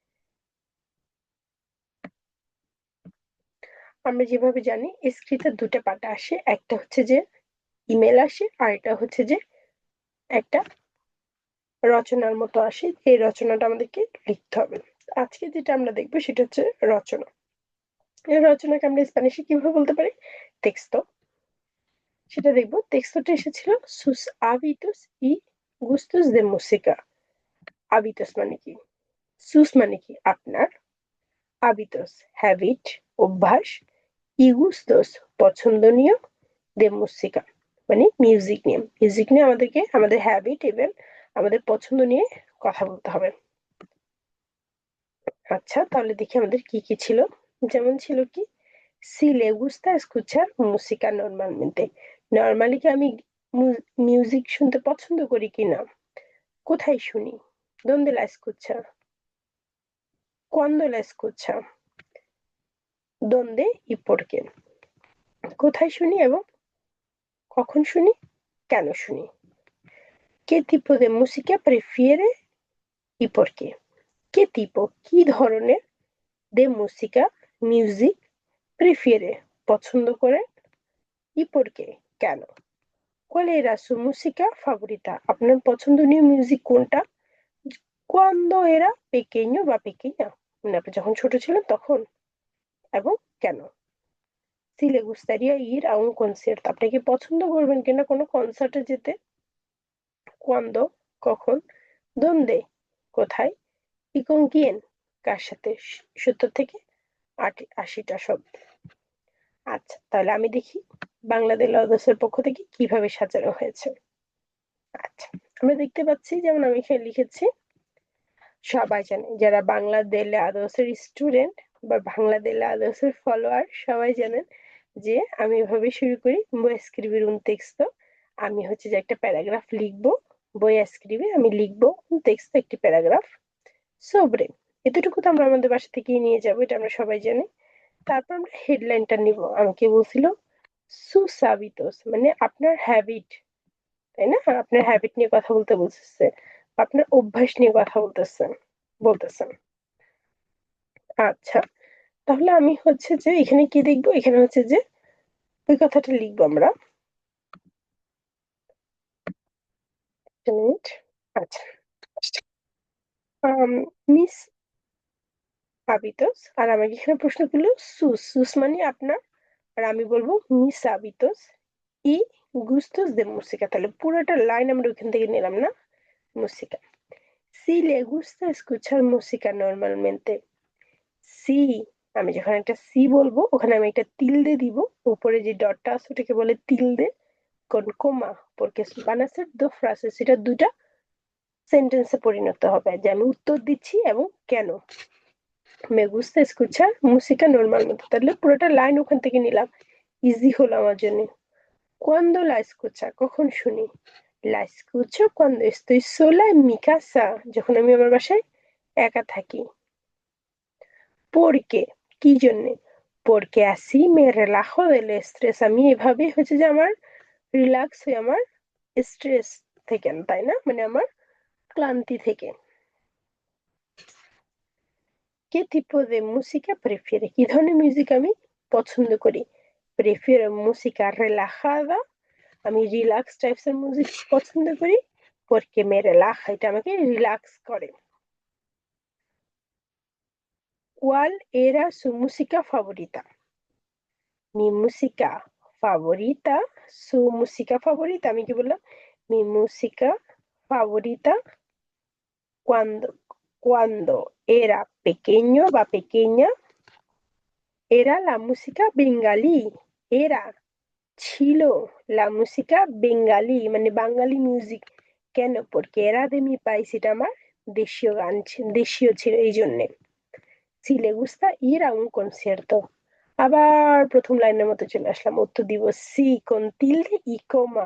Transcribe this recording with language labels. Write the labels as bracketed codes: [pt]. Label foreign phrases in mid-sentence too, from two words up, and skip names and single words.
[bn] আমরা যেভাবে জানি স্ক্রিতার দুটো পার্ট আসে, একটা হচ্ছে যে ইমেল আসে আর এটা হচ্ছে যে একটা রচনার মতো আসে। এই রচনাটা আমাদেরকে লিখতে হবে। আজকে যেটা আমরা দেখবো সেটা হচ্ছে রচনা। এই রচনাকে আমরা স্প্যানিশে কিভাবে বলতে পারি? টেক্সটো। সেটা দেখবো। টেক্সটোটা এসেছিল [es] sus hábitos y gustos de música. [bn] hábitos মানে কি? সুস মানে কি? আপনার। hábitos হ্যাবিট, অভ্যাস। [es] y gustos [bn] পছন্দনীয়। [es] de música [bn] মানে মিউজিক নিয়ে। মিউজিক নিয়ে আমাদেরকে আমাদের হ্যাবিট এবং আমাদের পছন্দ নিয়ে কথা বলতে হবে। আচ্ছা, তাহলে দেখি আমাদের কি কি ছিল। যেমন ছিল কি, [es] si le gusta escuchar música normalmente। [bn] নর্মালি কি আমি মিউজিক শুনতে পছন্দ করি কিনা? কোথায় শুনি? [es] donde la escucha? cuándo la escucha? donde y por qué? [bn] কোথায় শুনি এবং কখন শুনি, কেন শুনি? [es] ¿Qué tipo de música prefiere y por qué? ¿Qué tipo? [bn] কি ধরনের [es] de música [bn] মিউজিক prefiere পছন্দ করে [es] y por qué [bn] কেন? [es] ¿Cuál era su música favorita? [bn] আপনার পছন্দনীয় মিউজিক কোনটা? [es] cuando era pequeño [bn] বা pequeña মানে আপনি যখন ছোট ছিলেন তখন, এবং কেন? [es] Si le gustaría ir a un concierto, [bn] আপনি কি পছন্দ করবেন কিনা কোনো কনসার্টে যেতে? cuando কখন? donde কোথায়? [es] y con quién [bn] কার সাথে? 70 থেকে 80টা শব্দ। আচ্ছা, তাহলে আমি দেখি বাংলা দেল আদর্শের পক্ষ থেকে কিভাবে সাজানো হয়েছে। আচ্ছা, আমরা দেখতে পাচ্ছি, যেমন আমি এখানে লিখেছি, সবাই জানে যারা বাংলা দেলে আদর্শের স্টুডেন্ট বা বাংলা দেলে আদর্শের ফলোয়ার সবাই জানেন যে আমি এভাবে শুরু করি, [es] voy a escribir un texto। [bn] আমি হচ্ছে যে একটা প্যারাগ্রাফ লিখবো। [es] voy a escribir [bn] আমি লিখবো [es] un texto [bn] একটি প্যারাগ্রাফ sobre। এতটুকু তো আমরা আমাদের বাসা থেকেই নিয়ে যাবো, এটা আমরা সবাই জানি। তারপর আমরা হেডলাইনটা নিব। আমাকে বলছিল sus hábitos মানে আপনার হ্যাবিট, তাই না? আপনার হ্যাবিট নিয়ে কথা বলতে বলতেছে, আপনার অভ্যাস নিয়ে কথা বলতেছেন। আচ্ছা, তাহলে আমি হচ্ছে যে এখানে কি দেখবো, এখানে হচ্ছে যে ওই কথাটা লিখবো আমরা। একটা মিনিট। আচ্ছা, [es] mis hábitos, [bn] আর আমাকে এখানে প্রশ্ন করলো সুস। সুস মানে আপনার, আর আমি বলবো [es] mis hábitos y gustos de música. [bn] তাহলে পুরোটা লাইন আমরা ওইখান থেকে নিলাম না? [es] música। si le gusta escuchar música normalmente। [bn] সি, আমি যখন একটা সি বলবো ওখানে আমি একটা তিলদে দিব। উপরে যে ডটটা আছে ওটাকে বলে তিলদে [es] con coma, porque van a ser dos frases, [bn] এটা দুটা সেন্টেন্সে পরিণত হবে যে আমি উত্তর দিচ্ছি এবং কেন। [es] me gusta escuchar música normalmente, [bn] তাহলে পুরোটা লাইন ওখান থেকে নিলাম, ইজি হলো আমার জন্য। [es] cuando la escucha [bn] কখন শুনি? [es] la escucho cuando estoy sola en mi casa, [bn] যখন আমি আমার বাসায় একা থাকি। porque কি জন্য? [es] porque así me relajo del estrés। [bn] আমি এভাবে হচ্ছে যে আমার রিল্যাক্স হই আমার স্ট্রেস থেকে, তাই না? মানে আমার ক্লান্তি থেকে। [es] ¿Qué tipo de música prefiere? [bn] কি ধরনের মিউজিক আমি পছন্দ করি? [es] prefiero música relajada। [bn] আমি রিল্যাক্স টাইপস এর মিউজিক পছন্দ করি। [es] porque me relaja, [bn] এটা আমাকে রিল্যাক্স করে। [es] ¿Cuál era su música favorita? Mi música favorita, su música favorita, [bn] আমি কি বললাম? [es] Mi música favorita cuando era pequeño va pequeña era la música bengalí। [bn] এরা ছিল [es] la música bengalí, [bn] মানে বাঙালি মিউজিক। কেন? [es] porque era de mi país, [bn] এটা আমার দেশীয় গান, দেশীয় ছিল এই জন্যে। [es] si le gusta ir a un concierto, [bn] আবার প্রথম লাইনের মতো চলে আসলাম, উত্তর দিব সি [es] con tilde y coma।